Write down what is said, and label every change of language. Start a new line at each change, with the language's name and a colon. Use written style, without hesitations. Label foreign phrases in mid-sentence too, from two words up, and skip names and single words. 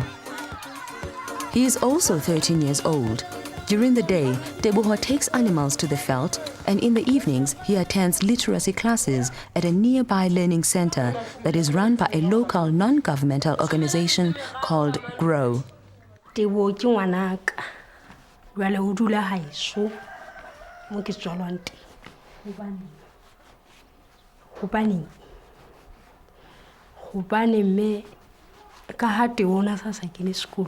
English: He is also 13 years old. During the day, Tebuho takes animals to the veld, and in the evenings he attends literacy classes at a nearby learning center that is run by a local non-governmental organization called GROW.
Southern Sotho: Tebuho ke ngwanaka. Jwale o dula haeso mo ke tswalwang teng. Hobane me ka ha Tebuho sa kene sekolo.